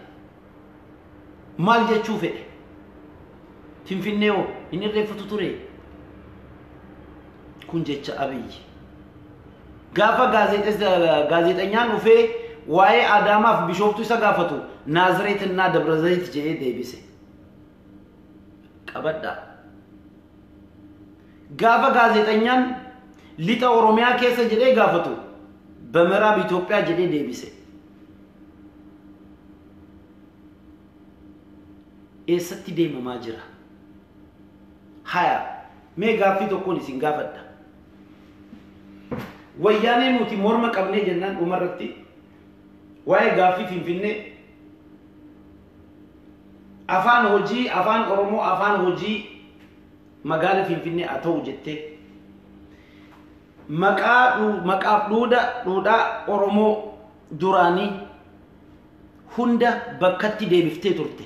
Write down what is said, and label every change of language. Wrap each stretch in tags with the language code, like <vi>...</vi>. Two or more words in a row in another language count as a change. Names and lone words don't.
<om>Maal jechuu fedhe? Finfinnee hoo inni irreeffatu ture? Kun jecha Abiyyi. Gaafa gaazexeessaan dhufee waa'ee Adaamaaf Bishooftuu isa gaafatu</om> <am>Naazreeትና ደብረ ዘይት</am> <om>jedhee deebise. Qabadhaa. Gaafa gaazexeessaan lixa Oromiyaa keessa jedhee gaafatu</om> <am>በምዕራብ ኢትዮጵያ</am> <om>jedhee deebise. Eessatti deemamaa jira? Haya mee gaaffii tokkoon isin gaafadha. Wayyaanee nuti morma qabnee jennaan dhumarratti waa'ee gaaffii Finfinnee afaan hojii afaan Oromoo afaan hojii magaala Finfinnee haa ta'u jettee maqaaf duudhaa Oromoo duraanii hunda bakkatti deebiftee turte.</om>